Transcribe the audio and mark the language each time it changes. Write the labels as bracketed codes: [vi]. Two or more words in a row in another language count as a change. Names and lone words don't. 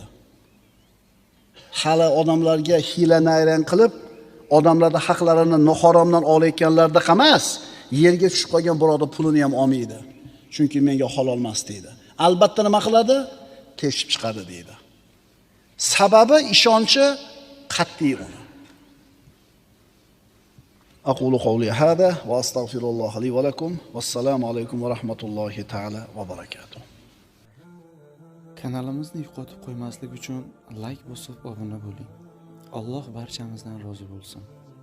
[uz] Hali odamlarga hiyla-nayrang qilib, odamlarning haqlarini noharomdan olayotganlarda emas, yerga tushib qolgan birodar pulini ham olmaydi. Chunki menga halol emas deydi. Albatta nima qiladi? Teshib chiqadi deydi. Sababi ishonchi qat'iy uni. [ar] أقول قولي هذا وأستغفر الله لي ولكم والسلام عليكم ورحمة الله تعالى وبركاته. [uz] Kanalimizni yo'qotib qo'ymaslik uchun like bosib obuna bo'ling. Alloh barchamizdan rozi bo'lsin.